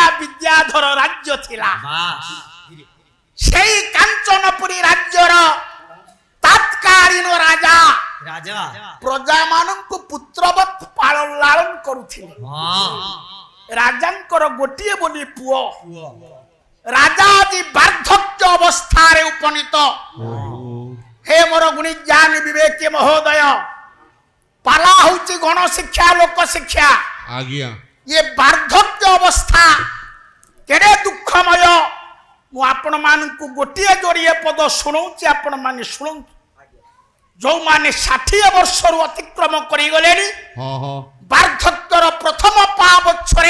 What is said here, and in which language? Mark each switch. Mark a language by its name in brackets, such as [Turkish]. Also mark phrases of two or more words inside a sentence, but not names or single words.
[Odia] ବିଦ୍ୟାଧର ରାଜ୍ୟ ଥିଲା ସେଇ କାଞ୍ଚନପୁରୀ ରାଜ୍ୟର ତତ୍କାଳୀନ ରାଜା ପ୍ରଜା ମାନଙ୍କ ପୁତ୍ରବତ ପାଳନ ଲାଳନ କରୁଥିଲେ ରାଜାଙ୍କର ଗୋଟେ ବୋଲି ପୁଅ ରାଜା ଜୀ ବାର୍ଦ୍ଧକ୍ୟ ଅବସ୍ଥା ରେ ଉପନୀତ ହେ ମୋର ଗୁଣୀ ଜ୍ଞାନ ବିବେକ ମହୋଦୟ ପାଳା ହେଉଛି ଗଣ ଶିକ୍ଷା ଲୋକ ଶିକ୍ଷା आज्ञा ଏ ବାର୍ଦ୍ଧକ୍ୟ ଅବସ୍ଥା କେଡ଼େ ଦୁଃଖମୟ ମୁଁ ଆପଣ ମାନଙ୍କୁ ଗୋଟିଏ ଯୋଡ଼ିଏ ପଦ ଶୁଣଉଛି ଆପଣ ମାନେ ଶୁଣନ୍ତୁ ଯୋ ମାନେ 60 ବର୍ଷ ରୁ ଅତିକ୍ରମ କରି ଗଲେଣି ବାର୍ଦ୍ଧକ୍ୟର ପ୍ରଥମ ପାବଚ୍ଛରେ